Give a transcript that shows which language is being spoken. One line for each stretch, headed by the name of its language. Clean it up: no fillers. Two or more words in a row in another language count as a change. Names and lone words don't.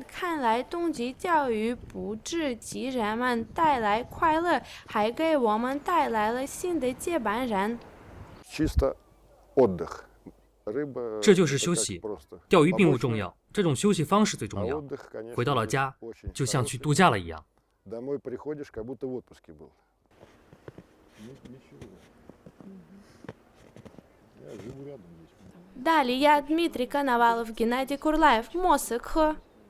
Chinese: 看来冬季教育不只给人们带来快乐，还给我们带来了新的接班人。
Russian: Чисто отдых.
Chinese: 这就是休息，钓鱼并不重要，这种休息方式最重要。回到了家，就像去度假了一样。
Russian: Домой приходишь, как будто в отпуске был. Далее я, Дмитрий Коновалов, Геннадий Курлаев, Москва.